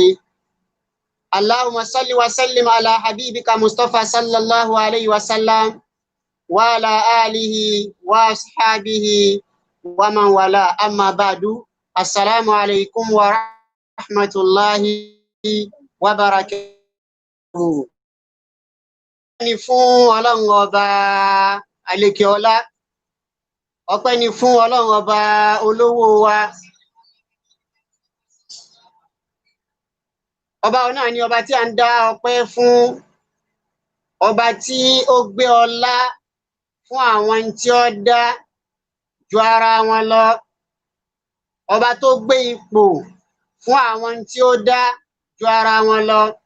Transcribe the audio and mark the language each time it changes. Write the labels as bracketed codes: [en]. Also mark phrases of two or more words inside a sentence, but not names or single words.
[ar] اللهم صل وسلم على حبيبك مصطفى صلى الله عليه وسلم وعلى آله وأصحابه ومن والاه. أما بعد، السلام عليكم ورحمة الله وبركاته. [yo] Ọpẹ́ ni fún Ọlọ́run ọba àlékè ọlá, ọpẹ́ ni fún Ọlọ́run ọba olówó wa. Ọba náà ni ọba tí a ń dá ọpẹ́ fún, ọba tí ó gbé ọlá fún àwọn tí ó dá ju ara wọn lọ, ọba tó gbé ipò fún àwọn tí ó dá ju ara wọn lọ.